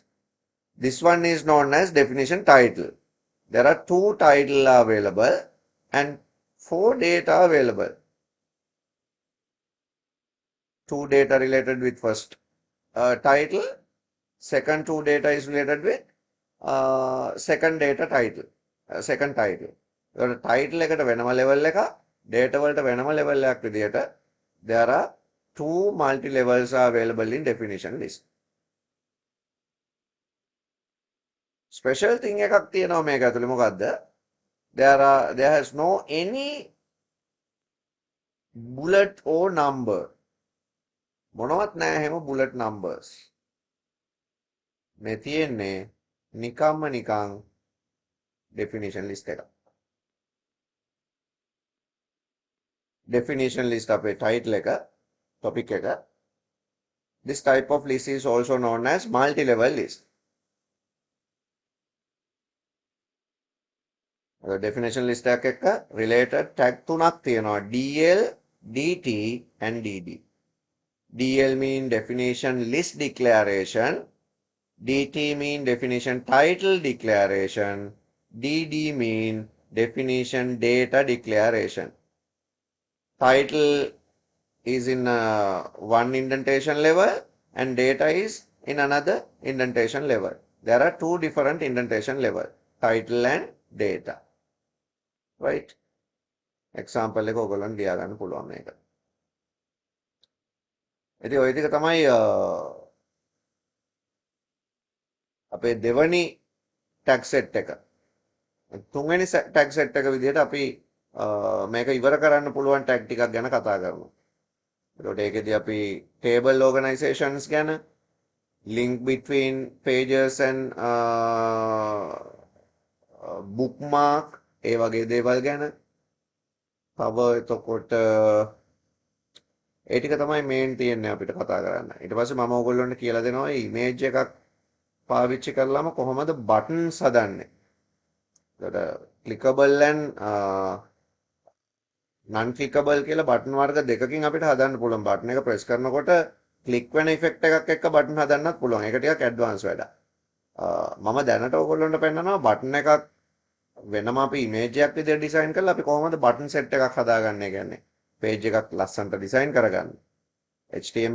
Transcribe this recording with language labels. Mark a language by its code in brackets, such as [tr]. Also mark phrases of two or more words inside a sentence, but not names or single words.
[en] This one is known as definition title. There are two titles available and 4 data available. 2 data related with first title. Second 2 data is related with second data title. Second title. Title [si] එකට වෙනම level එකක්, data වලට වෙනම level එකක් විදියට [en] there are 2 multi levels are available in definition list. Special thing [si] එකක් තියෙනවා මේක ඇතුලේ මොකද්ද? [en] There has no any bullet or number. [si] මොනවත් නැහැ හැම bullet numbers. මේ තියෙන්නේ නිකම්ම නිකං [en] definition list [si] එක. [en] definition list [si] අපේ title එක, topic එක. [en] This type of list is also known as multi-level list. definition list [si] එකක් එක්ක related tag තුනක් තියෙනවා. [en] DL, DT and DD. DL mean definition list declaration. DT mean definition title declaration. DD mean definition data declaration. Title is in one indentation level and data is in another indentation level. There are two different indentation level, title and data. [si] Right? Example එක ඔයගොල්ලන් ලියා ගන්න පුළුවන් මේක. ඉතින් ඔය ටික තමයි අපේ දෙවනි [en] tag set [si] එක. තුන්වෙනි [en] tag set [si] එක විදිහට අපි මේක ඉවර කරන්න පුළුවන් tag ටිකක් ගැන කතා කරනවා. එතකොට ඒකෙදී අපි [en] table organizations [si] ගැන, [en] link between pages and bookmark [si] ඒ වගේ දේවල් ගැන තව එතකොට ඒ ටික තමයි මේන් තියෙන්නේ අපිට කතා කරන්න. ඊට පස්සේ මම ඔයගොල්ලන්ට කියලා දෙනවා ඉමේජ් එකක් පාවිච්චි කරලාම කොහොමද buttons හදන්නේ. එතකොට [en] clickable and non clickable [si] කියලා බටන් වර්ග දෙකකින් අපිට හදන්න පුළුවන්. බටන් එක ප්‍රෙස් කරනකොට ක්ලික් වෙන ඉෆෙක්ට් එකක් එක්ක බටන් හදන්නත් පුළුවන්. ඒක ටිකක් ඇඩ්වාන්ස් වැඩක්. මම දැනට ඔයගොල්ලන්ට පෙන්නනවා බටන් එකක් වෙනම අපි ඉමේජ් එකක් විදිහට ඩිසයින් කරලා අපි කොහොමද [en] button set [si] එකක් හදාගන්නේ කියන්නේ. පේජ් එකක් ලස්සනට ඩිසයින් කරගන්න. HTML වලින් අපි බලන්නේ.